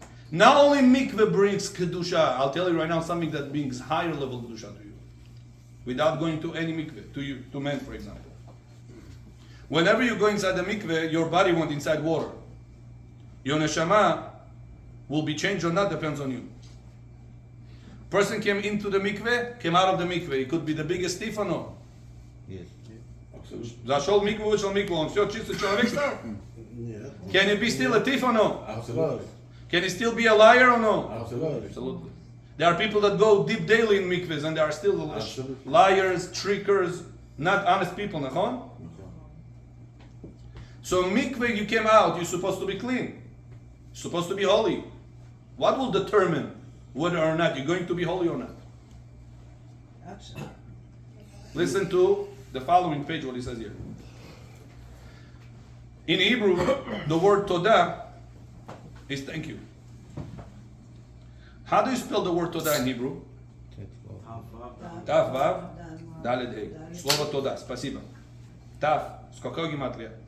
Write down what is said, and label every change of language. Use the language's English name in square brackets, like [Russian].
[English] Not only mikveh brings kedusha, I'll tell you right now something that brings higher level kedusha to you, without going to any mikveh, to men, for example. Whenever you go inside the mikveh, your body went inside water. Your neshama will be changed or not depends on you. Person came into the mikveh, came out of the mikveh. It could be the biggest thief or no. Yes. [Russian] Зашел в микву, вышел в микву, он все чисто человек стал? Нет. [English] Can he be still a thief or no? Absolutely. Can he still be a liar or no? Absolutely. Absolutely. There are people that go deep daily in mikvahs and they are still Absolutely. liars, trickers, not honest people, nachon? So mikveh, you came out, you're supposed to be clean. You're supposed to be holy. What will determine whether or not you're going to be holy or not? Listen to the following page, what he says here. In Hebrew, the word todah is thank you. How do you spell the word todah in Hebrew? Taf, vav, daled, hey. [Russian] Слово todah, спасибо. Taf, сколько гематрия?